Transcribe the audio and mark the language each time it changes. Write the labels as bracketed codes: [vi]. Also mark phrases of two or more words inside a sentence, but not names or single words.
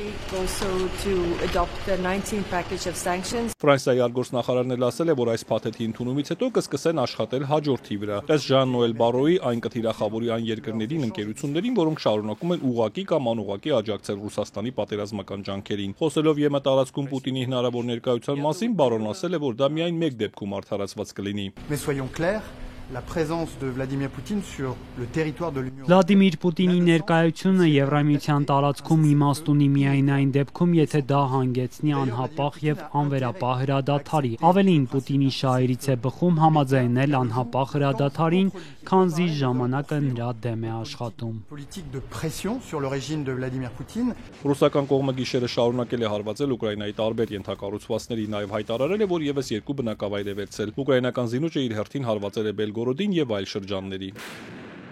[hy] Ֆրանսիայի արտգործնախարարն էլ ասել է, որ այս փաթեթի ընդունումից հետո կսկսեն աշխատել հաջորդի վրա։ Ըստ Ժան Նոել Բարոյի, այն կթիրախավորի այն երկրներին, ընկերություններին, որոնք շարունակում են ուղղակի կամ անուղղակի աջակցել Ռուսաստանի պատերազմական ջանքերին։ Խոսելով ԵՄ տարածքում Պուտինի հնարավոր ներկայության մասին, Բարոն ասել է, որ դա միայն մեկ դեպքում արդարացված կլինի։ [fr] La présence de Vladimir Poutine sur le territoire de l'Union [hy] Վլադիմիր Պուտինի ներկայությունը Եվրամիության տարածքում իմաստ ունի միայն այն դեպքում, եթե դա հանգեցնի անհապաղ եւ անվերապահ հրադադարի։ Ավելին, Պուտինի շահերից է բխում համաձայնել անհապաղ հրադադարին, քանզի ժամանակը նրա դեմ է աշխատում։ [fr] politique de pression sur le régime de Vladimir Poutine. [hy] Ռուսական կողմը գիշերը շարունակել է հարվածել Ուկրաինայի տարբեր ենթակառուցվածքների, նաև հայտարարել է, որ եւս երկու բնակավայր է վերցել։ Ուկրաինական զինուժը իր հերթին հարվածել է Բելգորոդին եւ այլ շրջանների։